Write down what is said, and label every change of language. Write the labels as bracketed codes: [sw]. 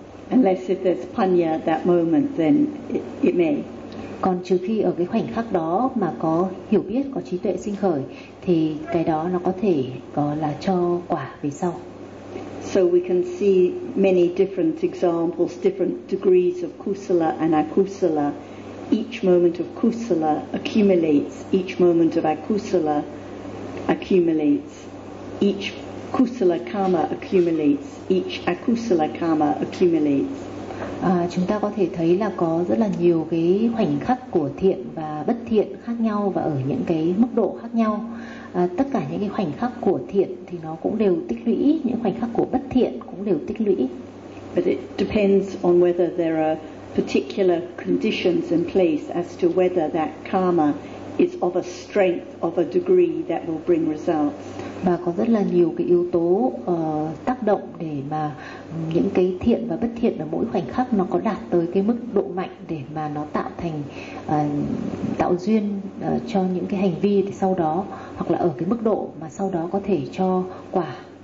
[en] Unless if there's panya at that moment, then it may. [vi] Còn trừ khi ở cái khoảnh khắc đó mà có hiểu biết, có trí tuệ sinh khởi, thì cái đó nó có thể có là cho quả về sau. [en] So we can see many different examples, different degrees of kusala and akusala. Each moment of kusala accumulates, each moment of akusala accumulates, each kusala karma accumulates, each akusala karma accumulates. [vi] Chúng ta có thể thấy là có rất là nhiều cái khoảnh khắc của thiện và bất thiện khác nhau, và ở những cái mức độ khác nhau. Tất cả những cái khoảnh khắc của thiện thì nó cũng đều tích lũy, những khoảnh khắc của bất thiện cũng đều tích lũy. [en] But it depends on whether there are particular conditions in place as to whether that karma is of a strength, of a degree that will bring results. [vi] Và có rất là nhiều cái yếu tố tác động để mà những cái thiện và bất thiện ở mỗi khoảnh khắc nó có đạt tới cái mức độ mạnh để mà nó tạo thành tạo duyên cho những cái hành vi thì sau đó, hoặc là ở cái mức độ mà sau đó có thể cho quả.